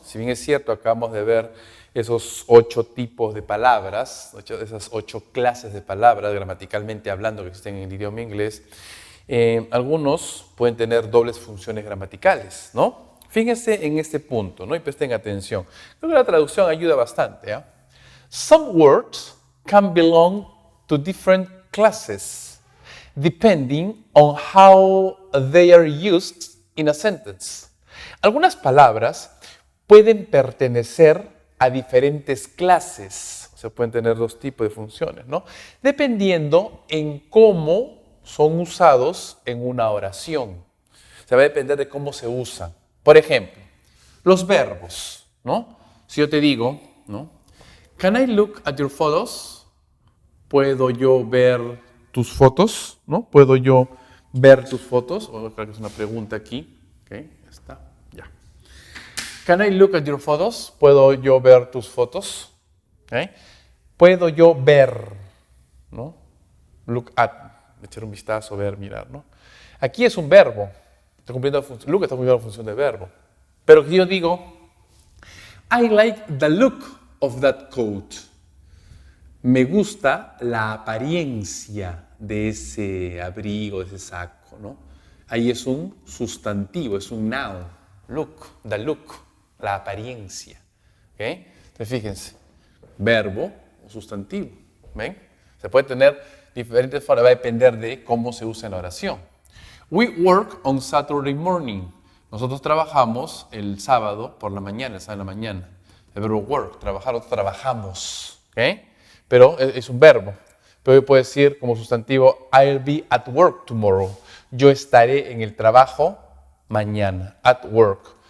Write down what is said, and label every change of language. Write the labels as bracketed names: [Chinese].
[Spanish] Si bien es cierto, acabamos de ver esos 8 tipos de palabras, esas 8 clases de palabras gramaticalmente hablando que existen en el idioma inglés, algunos pueden tener dobles funciones gramaticales, ¿no? Fíjense en este punto, ¿no? Y presten atención. Creo que la traducción ayuda bastante, ¿eh? [English] Some words can belong to different classes, depending on how they are used in a sentence. [Spanish] Algunas palabras pueden pertenecer a diferentes clases, o sea, pueden tener 2 tipos de funciones, ¿no? Dependiendo en cómo son usados en una oración. O sea, va a depender de cómo se usan. Por ejemplo, los verbos, ¿no? Si yo te digo, ¿no? [English] Can I look at your photos? [Spanish] ¿Puedo yo ver tus fotos? ¿No? ¿Puedo yo ver tus fotos? O creo que es una pregunta aquí. Ok, ya está. Ya. [English] Can I look at your photos? [Spanish] ¿Puedo yo ver tus fotos? Okay. ¿Puedo yo ver? ¿No? Look at, echar un vistazo, ver, mirar, ¿no? Aquí es un verbo. Está cumpliendo look está cumpliendo la función de verbo. Pero si yo digo, [English] I like the look of that coat. [Spanish] Me gusta la apariencia de ese abrigo, de ese saco, ¿no? Ahí es un sustantivo, es un noun. Look, the look, la apariencia. ¿Okay? Entonces fíjense, verbo o sustantivo. ¿Ven? Se puede tener diferentes formas, va a depender de cómo se usa en la oración. [English] We work on Saturday morning. [Spanish] Nosotros trabajamos el sábado por la mañana, el sábado en la mañana. El verbo work, trabajar, nosotros trabajamos. ¿Okay? Pero es un verbo. Pero yo puedo decir como sustantivo, [English] I'll be at work tomorrow. [Spanish] Yo estaré en el trabajo mañana. [English] At work.